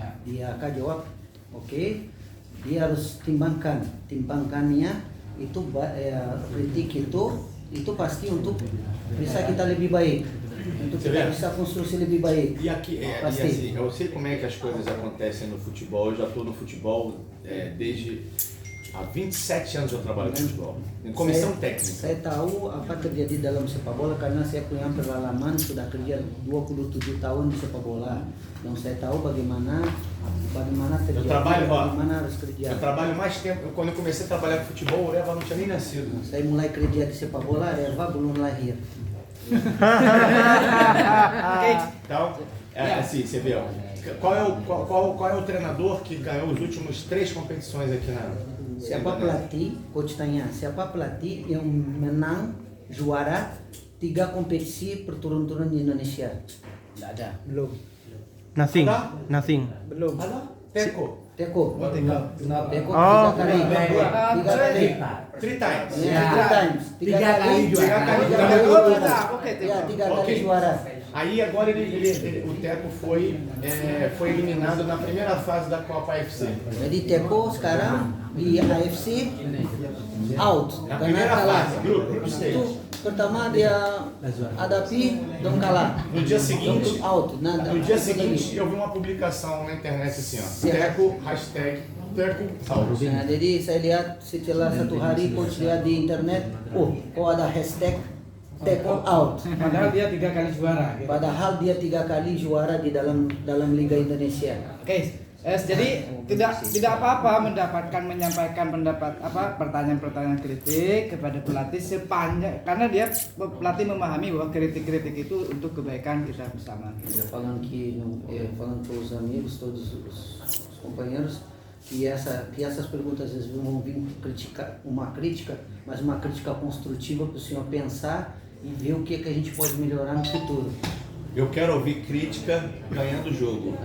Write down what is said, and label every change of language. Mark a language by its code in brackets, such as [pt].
[id] Dia akan jawab oke, dia harus timbangkannya itu kritik itu pasti untuk bisa kita lebih baik, untuk kita bisa konstruksi lebih baik. [pt] E aqui, [id] Pasti. [pt] assim, eu sei como é que as coisas acontecem no futebol. Eu já estou no futebol desde há 27 anos eu trabalho no futebol, em comissão técnica. [id] Saya tahu apa terjadi dalam sepak bola karena saya punya pengalaman sudah kerja 27 tahun di sepak bola. Dan saya tahu bagaimana terjadi, bagaimana harus kerja. [pt] Eu trabalho mais tempo. Quando eu comecei a trabalhar com futebol, o Eva não tinha nem nascido. [id] Saya mulai kerja di sepak bola, Reva belum lahir. [pt] Então, assim, você vê, ó, qual é o treinador que ganhou os últimos 3 competições aqui na [id] Siapa pelatih, coach tanya, siapa pelatih yang menang juara 3 kompetisi berturut-turut di Indonesia? Tidak ada. Belum. [en] Nothing. [id] Ada? [en] Nothing. [id] Belum. Ada? Teko. Teko. Teko Oh. 3 kali. 3 kali. [en] 3 times. [id] Ya, [en] 3 times. [id] 3 kali juara. Oke, Ya, 3 kali juara. [pt] Aí agora o Teco foi eliminado na primeira fase da Copa AFC. [id] Jadi Teko sekarang di AFC out [pt] Na [id] karena [pt] primeira [id] kalah. [pt] fase, grupo [id] Itu [en] stage. [id] pertama dia hadapi dan kalah. [pt] No dia seguinte, [en] Out. [pt] Nada. no dia seguinte eu vi uma publicação na internet assim, ó. Teco, hashtag Teco salvo. [id] Nah, jadi saya lihat setelah 1 hari coach lihat di internet, kok ada hashtag Teko out. Padahal dia 3 kali juara. Padahal dia 3 kali juara di dalam Liga Indonesia. Oke, Jadi tidak apa-apa menyampaikan pendapat pertanyaan-pertanyaan kritik kepada pelatih sepanjang karena dia pelatih memahami bahwa kritik-kritik itu untuk kebaikan kita bersama. [pt] Falando para os amigos, todos os companheiros, que essas perguntas às vezes vão vir uma crítica, mas uma crítica construtiva para o senhor pensar e ver o que a gente pode melhorar no futuro. Eu quero ouvir crítica ganhando o jogo.